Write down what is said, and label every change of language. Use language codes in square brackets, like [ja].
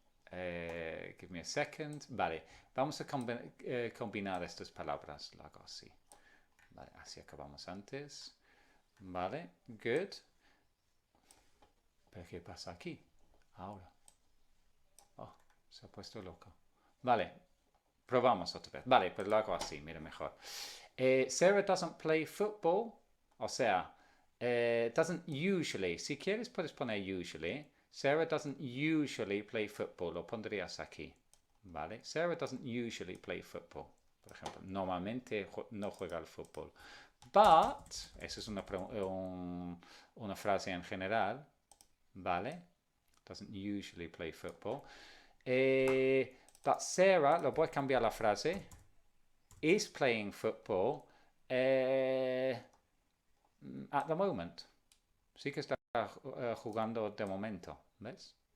[en] Give me a second. [es] Vale, vamos a combinar estas palabras. Lo hago así. Vale, así acabamos antes. Vale, good. ¿Pero qué pasa aquí? Ahora. Oh, se ha puesto loco. Vale, probamos otra vez. Vale, pues lo hago así, mira mejor. [en] Sarah doesn't play football. [es] O sea, [en] doesn't usually. [es] Si quieres puedes poner usually. [en] Sarah doesn't usually play football. [es] Lo pondrías aquí. ¿Vale? [en] Sarah doesn't usually play football. [es] Por ejemplo, normalmente no juega al fútbol. But, esa es una frase en general. ¿Vale? [en] Doesn't usually play football. But Sarah, [es] lo voy a cambiar la frase. [en] Is playing football at the moment. [es] Sí que está jugando de momento, ¿ves?